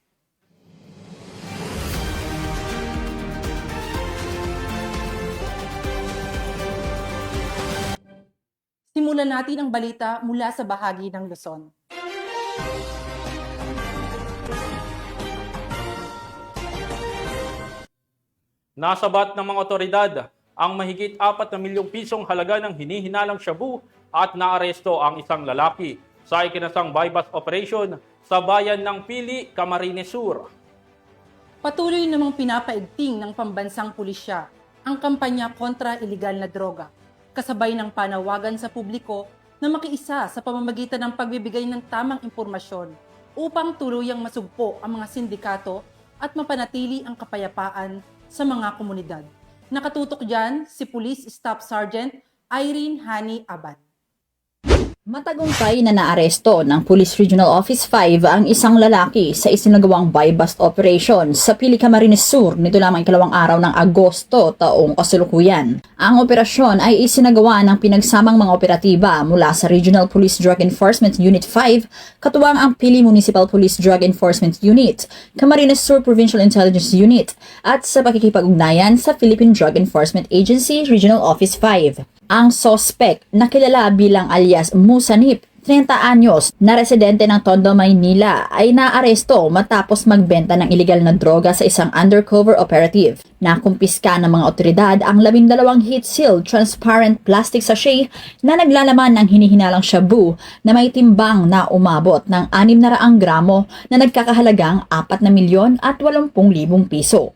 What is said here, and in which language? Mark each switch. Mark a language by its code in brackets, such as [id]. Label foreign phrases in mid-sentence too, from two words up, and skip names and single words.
[tl] Simulan natin ang balita mula sa bahagi ng Luzon. Nasabat ng mga otoridad ang mahigit 4 na milyong pisong halaga ng hinihinalang shabu at naaresto ang isang lalaki sa ikinasang [en] buy-bust operation [tl] sa bayan ng Pili, Camarines Sur. Patuloy namang pinapaigting ng pambansang pulisya ang kampanya kontra ilegal na droga, kasabay ng panawagan sa publiko na makiisa sa pamamagitan ng pagbibigay ng tamang impormasyon upang tuluyang masugpo ang mga sindikato at mapanatili ang kapayapaan sa mga komunidad. Nakatutok dyan si Police Staff Sergeant Irene Hani Abad. Matagumpay na naaresto ng Police Regional Office 5 ang isang lalaki sa isinagawang [en] buy-bust operation [tl] sa Pili, Camarines Sur nito lamang ikalawang araw ng Agosto taong kasalukuyan. Ang operasyon ay isinagawa ng pinagsamang mga operatiba mula sa Regional Police Drug Enforcement Unit 5, katuwang ang Pili Municipal Police Drug Enforcement Unit, Camarines Sur Provincial Intelligence Unit, at sa pakikipag-ugnayan sa Philippine Drug Enforcement Agency Regional Office 5. Ang suspect na kilala bilang alias Musanip, 30 anyos, na residente ng Tondo, Maynila, ay naaresto matapos magbenta ng ilegal na droga sa isang [en] undercover operative. [tl] Nakumpiska ng mga otoridad ang 12 [en] heat-sealed transparent plastic sachet [tl] na naglalaman ng hinihinalang shabu na may timbang na umabot ng 600 gramo na nagkakahalagang 4,080,000 piso.